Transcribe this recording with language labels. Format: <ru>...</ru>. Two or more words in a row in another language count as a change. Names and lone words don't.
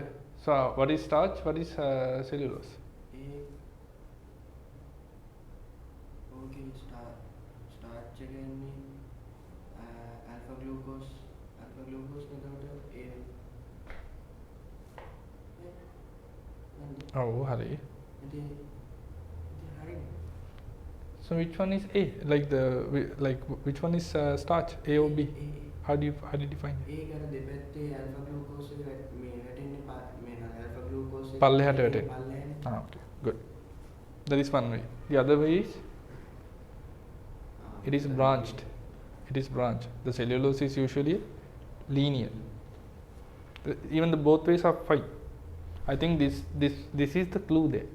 <en>So what is starch? What is cellulose?</en> <si>starch කියන්නේ</si> <en>alpha glucose Oh, hurry.</en> <si>ඉතින් හරිනේ.</si> <en>So which one is A? Like which one is starch? A or B? How do you define it?</en> <si>ඒක අර දෙපැත්තේ</si> <en>alpha glucose</en> <si>එක මේ වැටෙන්නේ මේ</si> <en>alpha glucose</en> <si>එක පල්ලෙහාට වැටෙන්නේ. පල්ලෙහාට.</si> <en>Okay, good. That is one way. The other way is it is branched. It is branched. The cellulose is usually linear. Even the both ways are fine. I think this is the clue there.</en>